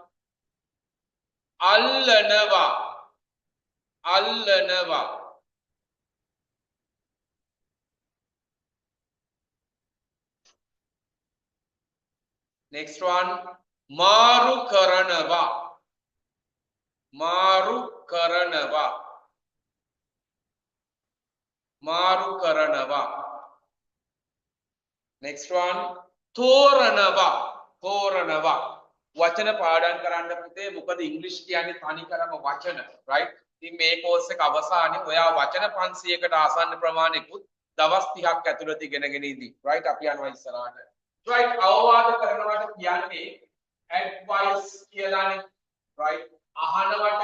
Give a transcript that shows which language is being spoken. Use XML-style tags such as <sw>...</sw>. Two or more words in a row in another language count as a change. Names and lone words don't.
<si>අල්ලනවා අල්ලනවා</si> <en>next one</en> <si>මාරු කරනවා මාරු කරනවා මාරු කරනවා</si> <en>next one</en> <si>තෝරනවා තෝරනවා වචන පාඩම් කරන්න පුතේ මොකද ඉංග්‍රීසි කියන්නේ තනි කරම වචන right ඉතින් මේ කෝස් එක අවසානයේ ඔයා වචන 500කට ආසන්න ප්‍රමාණයකුත් දවස් 30ක් ඇතුළත ඉගෙනගෙන ඉදී right අපි යනවා ඉස්සරහට right අවවාද කරනවට කියන්නේ advice කියලානේ right අහනවට</si>